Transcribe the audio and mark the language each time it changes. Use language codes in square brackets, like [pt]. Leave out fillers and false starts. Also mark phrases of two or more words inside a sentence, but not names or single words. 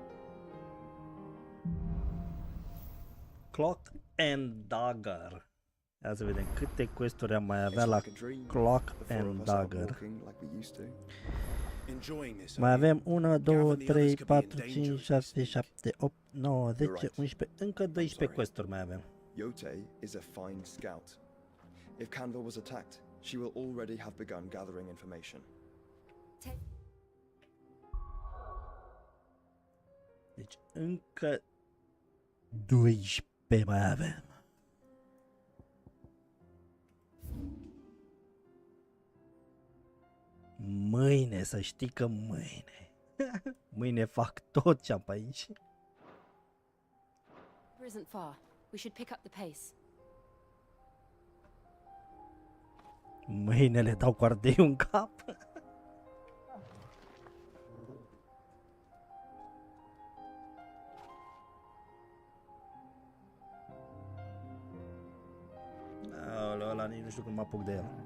[ro] Clock and Dagger. Ia să vedem câte quest-uri am mai avea la Clock and Dagger. Mai avem 1, 2, 3, 4, 5, 6, 7, 8, 9, 10, 11, încă 12 quest-uri mai avem. [en] Yote is a fine scout. If Canville was attacked, she will already have begun gathering information. [ro] Deci încă 12 mai avem. Mâine, să știi că mâine. Mâine fac tot ce am pe aici. [en] Isn't far. We should pick up the pace. [ro] Mâine le dau cu ardeiul în cap. Aoleu, ăla nici nu știu cum mă apuc de el.